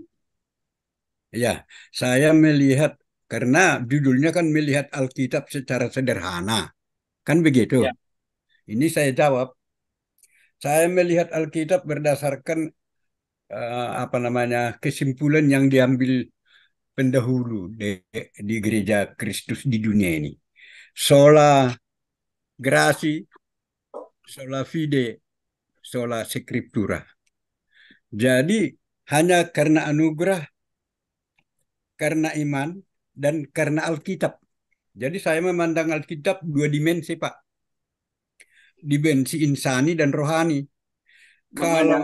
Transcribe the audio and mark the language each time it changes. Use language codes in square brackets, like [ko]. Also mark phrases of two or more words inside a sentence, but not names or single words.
[id] ya, saya melihat, karena judulnya kan melihat Alkitab secara sederhana, kan begitu. Ya, Ini saya jawab, saya melihat Alkitab berdasarkan apa namanya kesimpulan yang diambil pendahulu di gereja Kristus di dunia ini. [la] Sola gratia, sola fide, sola scriptura. [id] Jadi hanya karena anugerah, karena iman, dan karena Alkitab. Jadi saya memandang Alkitab dua dimensi, Pak. Dimensi insani dan rohani. memandang